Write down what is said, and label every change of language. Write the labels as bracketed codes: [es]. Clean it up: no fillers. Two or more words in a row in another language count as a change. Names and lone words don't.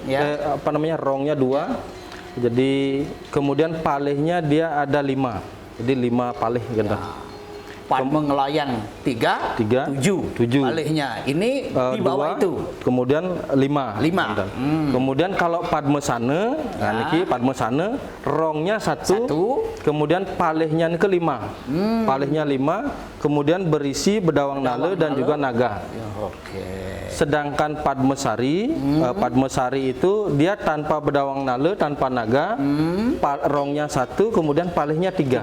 [id] Rongnya 2. Jadi kemudian palihnya dia ada 5. Jadi 5 palih gitu. Padma Ngelayang 3, 7 palihnya. Ini di bawah 2, itu. Kemudian 5. Kemudian kalau Padmasana, nah niki Padmasana rongnya 1, kemudian palihnya ke 5. Palihnya 5, kemudian berisi bedawang nale dan juga naga. Sedangkan Padmasari, Padmasari itu dia tanpa bedawang nale, tanpa naga, rongnya 1, kemudian palihnya 3.